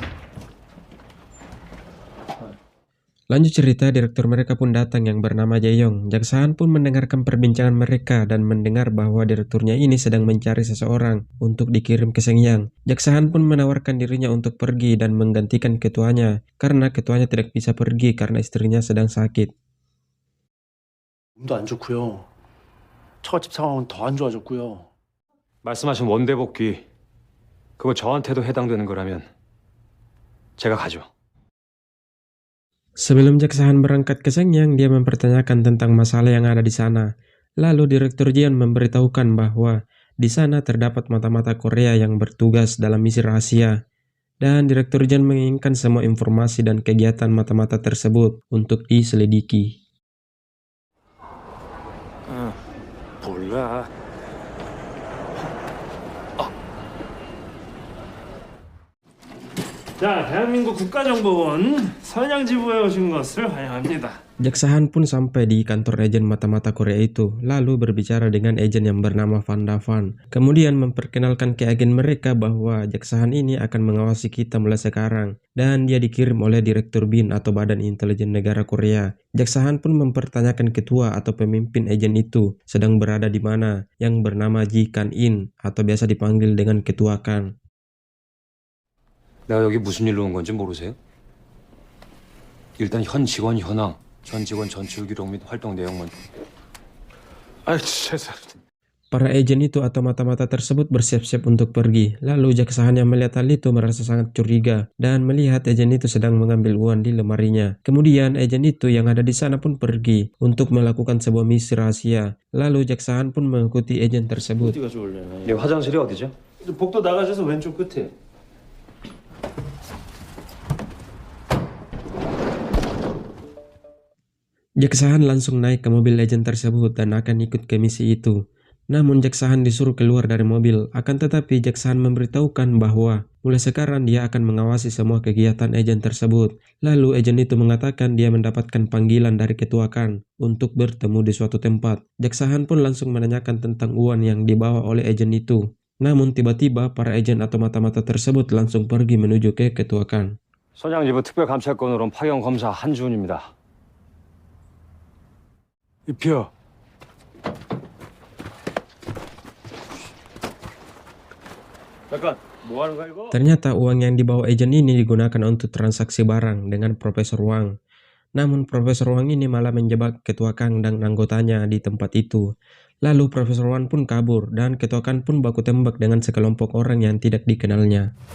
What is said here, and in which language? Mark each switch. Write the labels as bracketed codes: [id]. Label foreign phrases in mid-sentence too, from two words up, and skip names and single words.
[id] Lanjut cerita, direktur mereka pun datang yang bernama Jae-yong. Jaksa Han pun mendengarkan perbincangan mereka dan mendengar bahwa direkturnya ini sedang mencari seseorang untuk dikirim ke Shenyang. Jaksa Han pun menawarkan dirinya untuk pergi dan menggantikan ketuanya, karena ketuanya tidak bisa pergi karena istrinya sedang sakit. [ko] 몸도 안 좋고요. 처갓집 상황은 더 안 좋아졌고요. 말씀하신 원대 복귀, 그거 저한테도 해당되는 거라면 제가 가죠. [id] Sebelum jaksa Han berangkat ke Shenyang, dia mempertanyakan tentang masalah yang ada di sana. Lalu Direktur Jeon memberitahukan bahwa di sana terdapat mata-mata Korea yang bertugas dalam misi rahasia. Dan Direktur Jeon menginginkan semua informasi dan kegiatan mata-mata tersebut untuk diselidiki. [ko] 몰라. 자, 대한민국 국가정보원 선양지부에 오신 것을 환영합니다. [id] Jaksa Han pun sampai di kantor agen mata-mata Korea itu, lalu berbicara dengan agen yang bernama Van Davan. Kemudian memperkenalkan ke agen mereka bahwa jaksa Han ini akan mengawasi kita mulai sekarang, dan dia dikirim oleh Direktur BIN atau Badan Intelijen Negara Korea. Jaksa Han pun mempertanyakan ketua atau pemimpin agen itu sedang berada di mana, yang bernama Ji Kan-in atau biasa dipanggil dengan Ketua Kang. [ko] 내가 여기 무슨 일로 온 건지 모르세요? 일단 현 직원 현황, 전 직원 전출 기록 및 활동 내용만. 죄송합니다. [id] Para agen itu atau mata-mata tersebut bersiap-siap untuk pergi. Lalu jaksa Han yang melihat hal itu merasa sangat curiga dan melihat agen itu sedang mengambil uang di lemarinya. Kemudian agen itu yang ada di sana pun pergi untuk melakukan sebuah misi rahasia. Lalu jaksa Han pun mengikuti agen tersebut. [ko] 어디가 좋을래? 네, 화장실이 어디죠? 복도 나가셔서 왼쪽 끝에. [id] Jaksa Han langsung naik ke mobil legend tersebut dan akan ikut ke misi itu. Namun jaksa Han disuruh keluar dari mobil, akan tetapi jaksa Han memberitahukan bahwa mulai sekarang dia akan mengawasi semua kegiatan agen tersebut. Lalu agen itu mengatakan dia mendapatkan panggilan dari Ketua Kang untuk bertemu di suatu tempat. Jaksa Han pun langsung menanyakan tentang uang yang dibawa oleh agen itu. Namun tiba-tiba para agen atau mata-mata tersebut langsung pergi menuju ke Ketua Kang. [ko] 선양지부 특별감찰건으로 온 파견 검사 한주훈입니다. 입혀. 잠깐, 뭐 하는 거야 이거? [id] Ternyata uang yang dibawa agen ini digunakan untuk transaksi barang dengan Profesor Wang. Namun Profesor Wang ini malah menjebak Ketua Kang dan anggotanya di tempat itu. Lalu Profesor Wang pun kabur dan Ketua Kang pun baku tembak dengan sekelompok orang yang tidak dikenalnya.